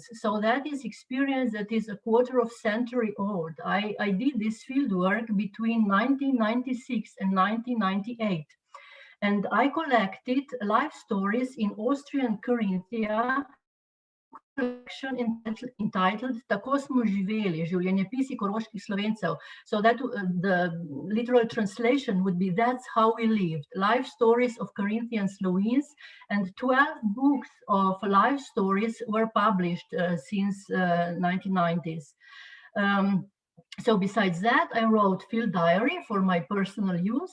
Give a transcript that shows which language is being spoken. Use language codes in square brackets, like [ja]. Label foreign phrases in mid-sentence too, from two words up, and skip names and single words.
[en] So that is experience that is a quarter of century old. I did this field work between 1996 and 1998. And I collected life stories in Austrian Carinthia collection entitled Tako smo živeli, življenjepisi koroških Slovencev. So that the literal translation would be That's How We Lived, life stories of Carinthian Slovenes, and 12 books of life stories were published since 1990s. So besides that, I wrote field diary for my personal use.